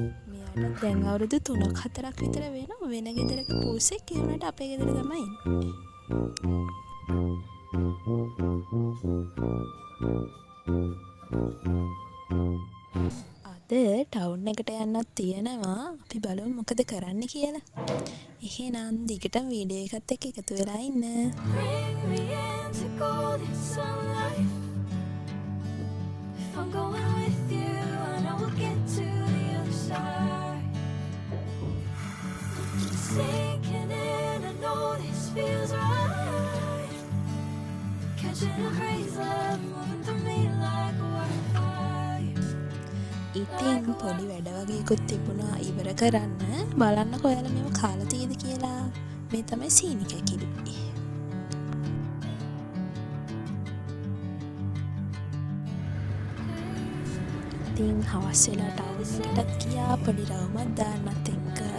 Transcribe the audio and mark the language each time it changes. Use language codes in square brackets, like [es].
[si] මෙයාට දැන් අවුරුදු 3-4ක් විතර වෙනවා. වෙන ගෙදරක පූසෙක් ඒ වුණාට අපේ ගෙදර තමයි ඉන්නේ. අද ටවුන් එකට යන්නත් තියෙනවා. අපි බලමු මොකද කරන්න කියලා. එහෙනම් දිගටම වීඩියෝ එකත් එක්ක එකතු වෙලා ඉන්න. [en] Bring me into golden sunlight. If I'm going with you, I know we'll get to the other side. Sinking in, I know this feels right. Catching a crazy love, moving through me like a wildfire. [si] ඉතින් පොඩි වැඩ වගේකුත් තිබුණා ඉවර කරන්න. බලන්නකෝ ඔයාලා මේව කාලා තියෙද කියලා. මේ තමයි සීනි කැකිලි. ඉතින් හවස් වෙලා ටවුන් එකටත් ගියා පොඩි රවුමක් දාන්නත් එක්ක.